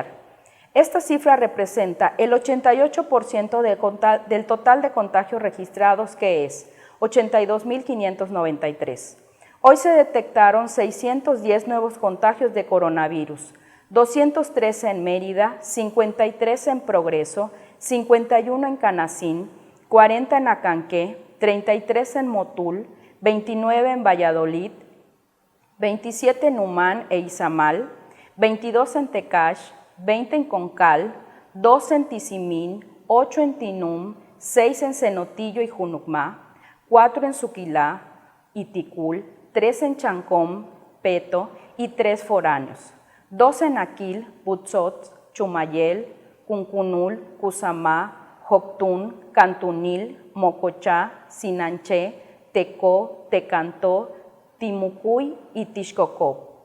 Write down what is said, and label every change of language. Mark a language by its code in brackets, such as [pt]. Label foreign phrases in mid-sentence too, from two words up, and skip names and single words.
[es] Esta cifra representa el 88% del total de contagios registrados, que es 82.593. Hoy se detectaron 610 nuevos contagios de coronavirus, 213 en Mérida, 53 en Progreso, 51 en Canacín, 40 en Acanqué, 33 en Motul, 29 en Valladolid, 27 en Humán e Izamal, 22 en Tecash, 20 en Concal, 2 en Tizimín, 8 en Tinum, 6 en Cenotillo y Junucmá, 4 en Suquilá y Ticul, 3 en Chancóm, Peto y 3 foráneos, 2 en Aquil, Butzot, Chumayel, Cuncunul, Cusamá, Joctún, Cantunil, Mocochá, Sinanché, Tecó, Tecantó, Timucuy y Tixcocó.